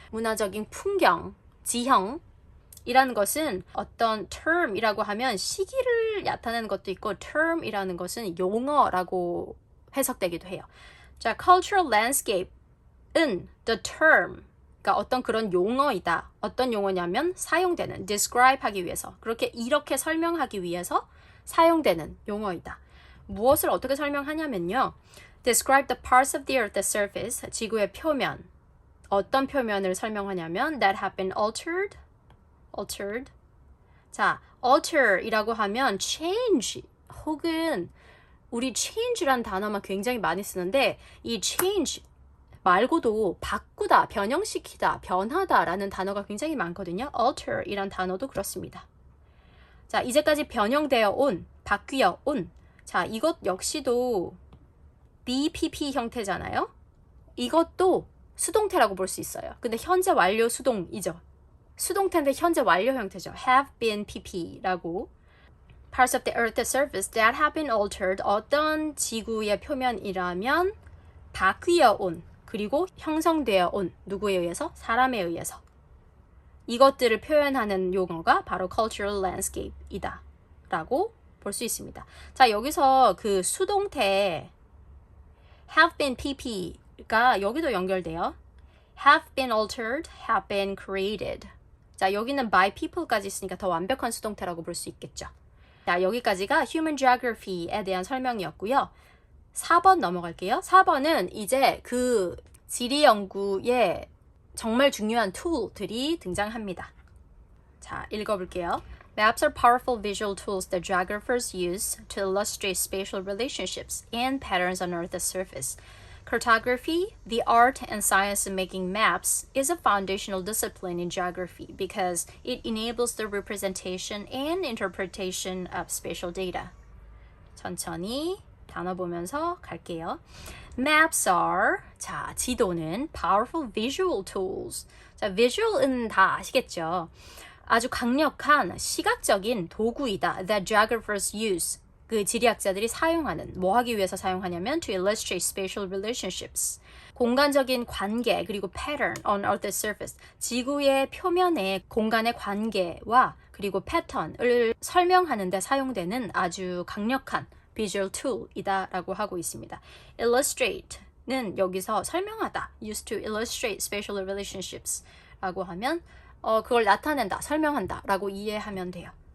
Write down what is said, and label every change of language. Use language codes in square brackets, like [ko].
[ko] 문화적인 풍경, 지형이라는 것은 어떤 term이라고 하면 시기를 나타내는 것도 있고 term이라는 것은 용어라고 해석되기도 해요. 자, cultural landscape은 the term, 그러니까 어떤 그런 용어이다. 어떤 용어냐면 사용되는, describe 하기 위해서, 이렇게 설명하기 위해서 사용되는 용어이다. 무엇을 어떻게 설명하냐면요. [en] Describe the parts of the Earth's surface, [ko] 지구의 표면. 어떤 표면을 설명하냐면 [en] that have been altered. [ko] 자, alter이라고 하면 change 혹은 우리 change란 단어만 굉장히 많이 쓰는데 이 change 말고도 바꾸다, 변형시키다, 변하다라는 단어가 굉장히 많거든요. alter이란 단어도 그렇습니다. 자, 이제까지 변형되어 온, 바뀌어 온. 자, 이것 역시도 BPP 형태잖아요. 이것도 수동태라고 볼 수 있어요. 근데 현재 완료 수동이죠. 수동태인데 현재 완료 형태죠. [en] have been pp라고. Parts of the Earth's surface that have been altered. [ko] 어떤 지구의 표면이라면 바뀌어 온, 그리고 형성되어 온, 누구에 의해서? 사람에 의해서. 이것들을 표현하는 용어가 바로 cultural landscape이다 라고 볼 수 있습니다. 자, 여기서 그 수동태 have been pp가 여기도 연결돼요. [en] have been altered, have been created. [ko] 자, 여기는 by people까지 있으니까 더 완벽한 수동태라고 볼 수 있겠죠. 자, 여기까지가 human geography에 대한 설명이었고요. 4번 넘어갈게요. 4번은 이제 그 지리 연구에 정말 중요한 툴들이 등장합니다. 자, 읽어볼게요. [en] Maps are powerful visual tools that geographers use to illustrate spatial relationships and patterns on Earth's surface. Cartography, the art and science of making maps, is a foundational discipline in geography because it enables the representation and interpretation of spatial data. [ko] 천천히 단어 보면서 갈게요. [en] Maps are, 자, 지도는 powerful visual tools. [ko] 자, visual은 다 아시겠죠? 아주 강력한 시각적인 도구이다. [en] That geographers use. [ko] 그 지리학자들이 사용하는, 뭐 하기 위해서 사용하냐면 [en] to illustrate spatial relationships. [ko] 공간적인 관계 그리고 [en] pattern on Earth's surface. [ko] 지구의 표면의 공간의 관계와 그리고 패턴을 설명하는 데 사용되는 아주 강력한 visual tool이다라고 하고 있습니다. illustrate는 여기서 설명하다. [en] used to illustrate spatial relationships [ko] 라고 하면 그걸 나타낸다, 설명한다 라고 이해하면 돼요.